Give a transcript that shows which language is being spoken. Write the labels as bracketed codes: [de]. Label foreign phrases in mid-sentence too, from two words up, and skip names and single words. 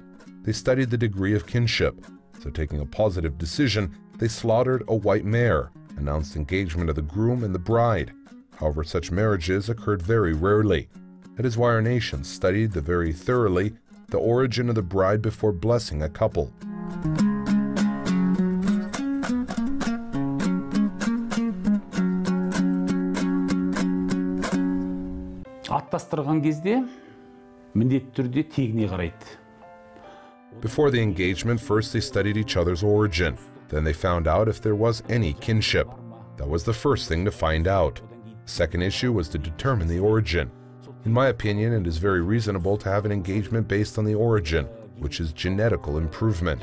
[en] They studied the degree of kinship. So taking a positive decision, they slaughtered a white mare, announced engagement of the groom and the bride. However, such marriages occurred very rarely. That is why our nation studied very thoroughly the origin of the bride before blessing a couple. [kk] Аттастырған кезде міндетті түрде тегіне қарайды. [en] Before the engagement, first they studied each other's origin. Then they found out if there was any kinship. That was the first thing to find out. The second issue was to determine the origin. In my opinion, it is very reasonable to have an engagement based on the origin, which is genetical improvement.